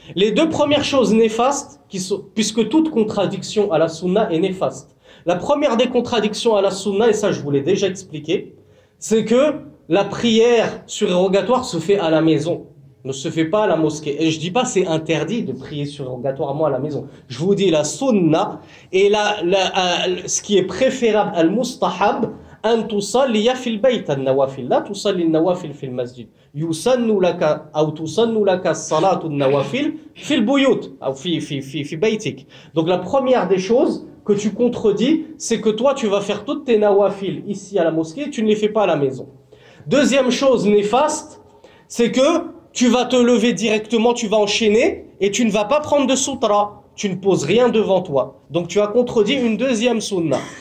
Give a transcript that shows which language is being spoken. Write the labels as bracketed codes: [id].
[fr] Les deux premières choses néfastes, puisque toute contradiction à la sunna est néfaste. La première des contradictions à la sunna, et ça je vous l'ai déjà expliqué, c'est que la prière surrogatoire se fait à la maison, ne se fait pas à la mosquée. Et je dis pas c'est interdit de prier surrogatoirement à la maison. Je vous dis la sunna et ce qui est préférable al-mustahab, [ar] أن تصلي في البيت النوافل لا تصلي النوافل في المسجد يسن لك أو تسن لك الصلاة النوافل في البيوت أو في بيتك. [fr] Donc la première des choses que tu contredis, c'est que toi tu vas faire toutes tes nawafil ici à la mosquée et tu ne les fais pas à la maison. Deuxième chose néfaste, c'est que tu vas te lever directement, tu vas enchaîner et tu ne vas pas prendre de sutra. Tu ne poses rien devant toi. Donc tu as contredit une deuxième sunna.